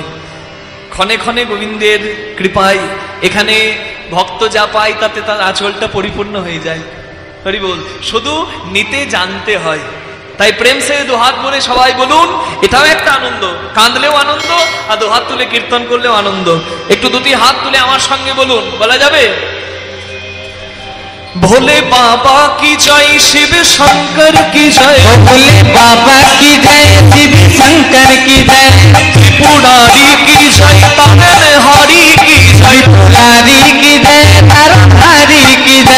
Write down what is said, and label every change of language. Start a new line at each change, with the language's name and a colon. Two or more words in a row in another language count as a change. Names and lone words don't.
Bangla: ক্ষণে ক্ষণে গোবিন্দের কৃপায় এখানে ভক্ত যা পায় তাতে তার আঁচলটা পরিপূর্ণ হয়ে যায়। হরি বল। শুধু নিতে জানতে হয়। তাই প্রেম সে দুহাত বলে সবাই বলুন, এটাও একটা আনন্দ। কাঁদলেও আনন্দ, আর দুহাত তুলে কীর্তন করলেও আনন্দ। একটু দুটি হাত তুলে আমার সঙ্গে বলুন, বলা যাবে?
Hindi: भोले बाबा की जय, शिव शंकर की जय। भोले बाबा की जय, शिव शंकर की जय। त्रिपुरारी की जय, तारनहारी की जय। त्रिपुरारी की जय, तारनहारी की जय।